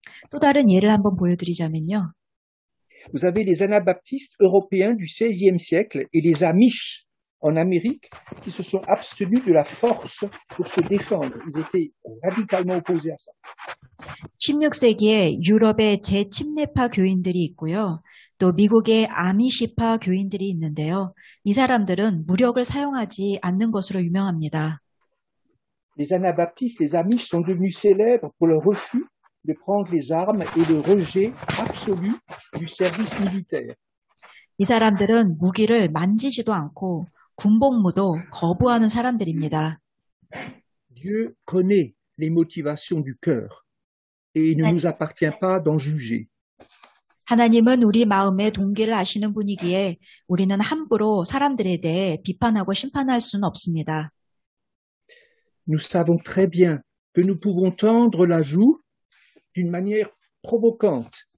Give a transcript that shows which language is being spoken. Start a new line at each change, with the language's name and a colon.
Korean: 또 다른 예를 한번 보여드리자면요.
French: Vous avez les anabaptistes européens du XVIe siècle et les Amish en Amérique qui se sont abstenus de la force pour se défendre. Ils étaient radicalement opposés à ça.
Korean: 16세기에 유럽의 재침례파 교인들이 있고요. 또 미국의 아미시파 교인들이 있는데요. 이 사람들은 무력을 사용하지 않는 것으로 유명합니다.
French: Les anabaptistes, les Amish sont devenus célèbres pour leur refus de prendre les armes et le rejet absolu du service militaire.
Korean: 이 사람들은 무기를 만지지도 않고 군복무도 거부하는 사람들입니다.
French: Dieu connaît les motivations du cœur et il ne nous appartient pas d'en juger.
Korean: 하나님은 우리 마음의 동기를 아시는 분이기에 우리는 함부로 사람들에 대해 비판하고 심판할 수는 없습니다.
French: Nous savons très bien que nous pouvons tendre la joue d'une manière provocante.